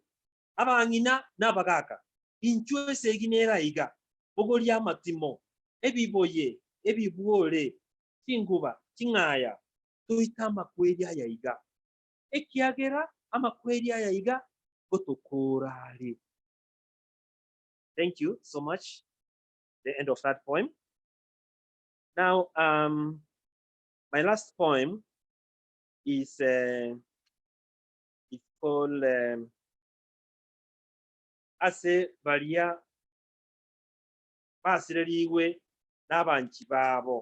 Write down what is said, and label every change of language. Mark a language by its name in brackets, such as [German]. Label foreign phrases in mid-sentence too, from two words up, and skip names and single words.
[Gusii] Abangina nabagaka inchwe seginera iga bogoria amatimo ebiboye ebibuore chinguba chingaya tuita amakweri ayaiga ekiagera amakweri ayaiga gotokorare. [English] Thank you so much. The end of that poem. Now, my last poem is it's called Ase Baria Basireriwe Nabanchi Babo.